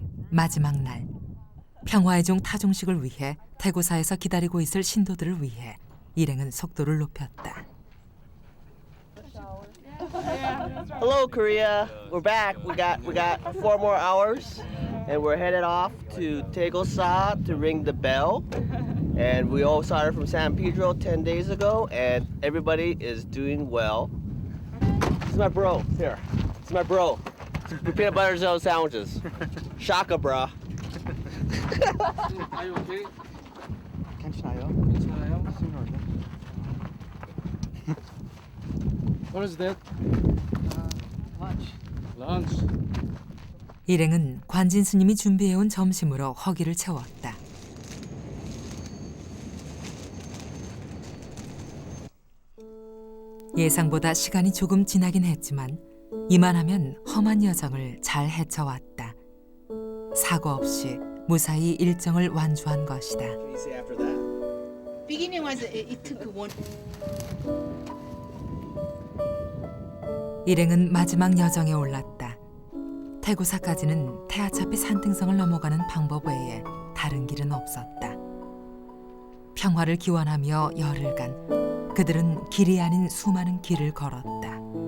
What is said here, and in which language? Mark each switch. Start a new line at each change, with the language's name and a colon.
Korean: 마지막 날, 평화의 종 타종식을 위해 태고사에서 기다리고 있을 신도들을 위해 일행은 속도를 높였다.
English: Hello, Korea. We're back. We got 4 more hours, and we're headed off to Taegosa to ring the bell. And we all started from San Pedro 10 days ago, and everybody is doing well. This is my bro. Here. This is my bro. Peanut butter jelly sandwiches. Shaka, brah. Are you okay?
Korean: 괜찮아요? 괜찮아요?
English: What is that? Lunch. Lunch.
Korean: 일행은 관진 스님이 준비해온 점심으로 허기를 채웠다. 예상보다 시간이 조금 지나긴 했지만 이만하면 험한 여정을 잘 헤쳐왔다. 사고 없이 무사히 일정을 완주한 것이다.
English: What do you say after that? Beginning was it took one.
Korean: 일행은 마지막 여정에 올랐다. 태고사까지는 태아차피 산등성을 넘어가는 방법 외에 다른 길은 없었다. 평화를 기원하며 열흘간 그들은 길이 아닌 수많은 길을 걸었다.